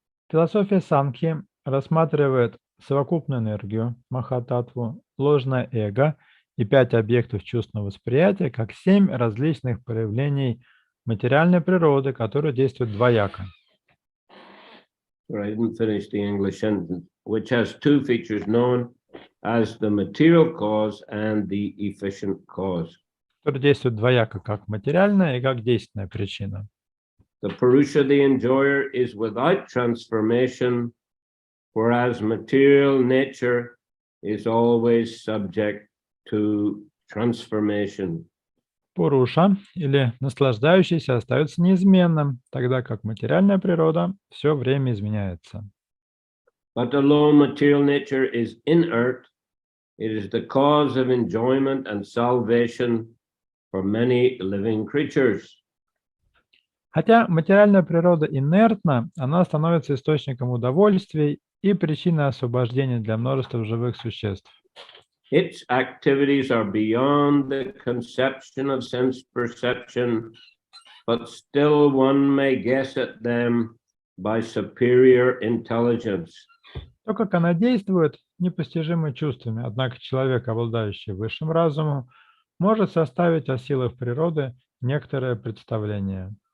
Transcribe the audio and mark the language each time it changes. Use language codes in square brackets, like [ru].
[ru] Философия Санхи рассматривает совокупную энергию, Махататтву, ложное эго и 5 объектов чувственного восприятия как 7 различных проявлений материальной природы, которые действуют двояко. [en] I didn't finish the English sentence, which has 2 features known as the material cause and the efficient cause. [ru] Которые действуют двояко как материальная и как действенная причина. [en] The Purusha, the enjoyer, is without transformation, whereas material nature is always subject to transformation. [ru] Пуруша, или наслаждающийся, остается неизменным, тогда как материальная природа все время изменяется. [en] But although material nature is inert, it is the cause of enjoyment and salvation for many living creatures. [ru] Хотя материальная природа инертна, она становится источником удовольствий и причиной освобождения для множества живых существ. [en] Its activities are beyond the conception of sense perception, but still one may guess at them by superior intelligence. [ru] То, как она действует, непостижимо чувствами, однако человек, обладающий высшим разумом, может составить о силах природы некоторое представление.